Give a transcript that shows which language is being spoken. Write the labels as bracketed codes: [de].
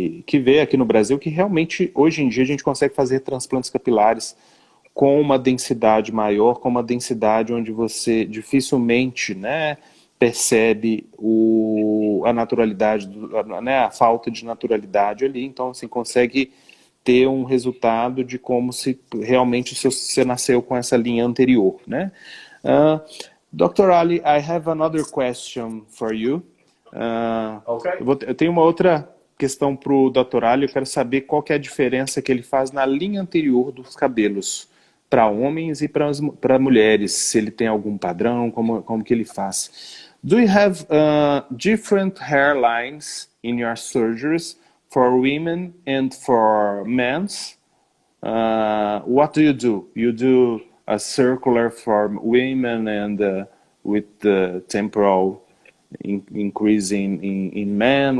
[pt] ver aqui no Brasil, que realmente hoje em dia a gente consegue fazer transplantes capilares com uma densidade maior, com uma densidade onde você dificilmente, né, percebe a naturalidade, né, a falta de naturalidade ali. Então, assim, consegue ter um resultado de como se realmente você nasceu com essa linha anterior, né? [en] Dr. Ali, I have another question for you. Okay. [pt] Eu tenho uma outra questão para o Dr. Ali. Eu quero saber qual que é a diferença que ele faz na linha anterior dos cabelos para homens e para mulheres, se ele tem algum padrão, como que ele faz. [en] Do you have different hairlines in your surgeries for women and for men's? What do? You do a circular for women and with the temporal increase in men.